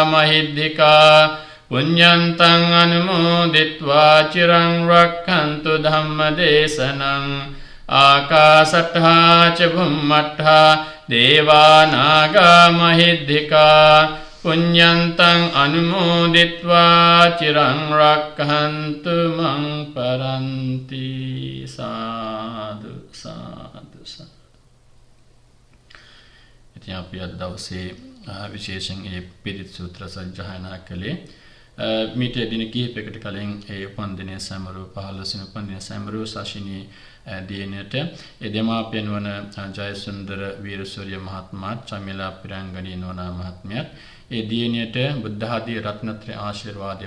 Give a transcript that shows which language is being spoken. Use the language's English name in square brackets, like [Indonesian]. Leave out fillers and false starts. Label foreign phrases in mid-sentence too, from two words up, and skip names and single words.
[Pali] මහිද්దికා පුඤ්ඤන්තං අනුමෝදිත්වා චිරං රක්ඛන්තු ධම්මදේශනං ආකාසට්ඨා ච භුම්මට්ඨා දේවානාගා මහිද්దికා පුඤ්ඤන්තං අනුමෝදිත්වා චිරං රක්ඛන්තු මං පරන්ති සාදු සාදු සාදු. [Sinhala] ඉතින් අපි අද දවසේ විශේෂයෙන් මේ පිරිත් සූත්‍ර සජ්ජායනා කළේ මීට දින කිහිපයකට කලින් ඒ උපන්දිනය සමරු 15 වෙනි උපන්දිනය සමරු සාශිනී දිනේට ඒ දෙමාපියන් වන ජයසුන්දර වීරසූරිය මහත්මයා චමිලා පිරංගනී නෝනා මහත්මියත් ඒ දිනේට බුද්ධ ආදී රත්නත්‍රි ආශිර්වාදේ